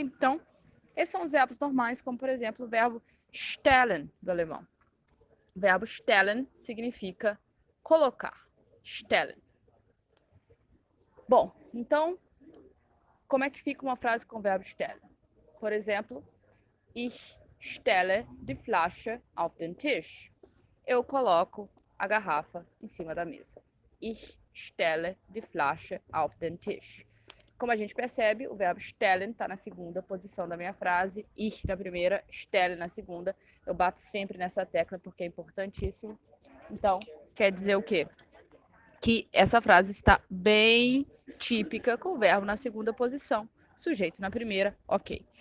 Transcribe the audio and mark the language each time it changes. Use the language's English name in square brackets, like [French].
[Portuguese] Então, esses são os verbos normais, como, por exemplo, o verbo stellen, do alemão. O verbo stellen significa colocar. Stellen. Bom, então, como é que fica uma frase com o verbo stellen? Por exemplo, [German] ich stelle die Flasche auf den Tisch. [Portuguese] Eu coloco a garrafa em cima da mesa. [German] Ich stelle die Flasche auf den Tisch. [Portuguese] Como a gente percebe, o verbo stellen está na segunda posição da minha frase, ich na primeira, stellen na segunda. Eu bato sempre nessa tecla porque é importantíssimo. Então, quer dizer o quê? Que essa frase está bem típica com o verbo na segunda posição, sujeito na primeira, ok.